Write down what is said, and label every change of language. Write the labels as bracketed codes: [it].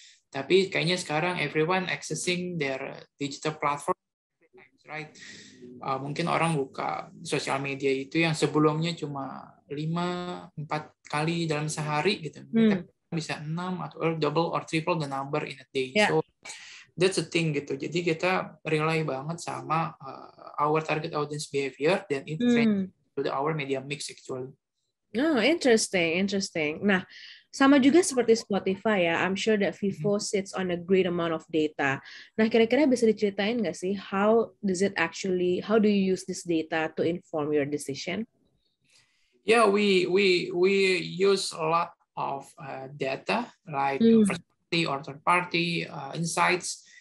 [id] Tapi kayaknya sekarang [en] everyone accessing their digital platform, right? [id] Mungkin orang buka sosial media itu yang sebelumnya cuma 4 kali dalam sehari gitu, bisa 6 atau [en] double or triple the number in a day. So that's the thing [id] gitu. Jadi kita [en] rely [id] banget sama [en] our target audience behavior [id] dan [en] it change to our media mix actually. Oh, interesting. [id] Nah, sama juga seperti Spotify ya. [en] I'm sure that Vivo sits on a great amount of data. [id] Nah, kira-kira bisa diceritain nggak sih [en] how do you use this data to inform your decision? Yeah, we use a lot of data like first party or third party insights.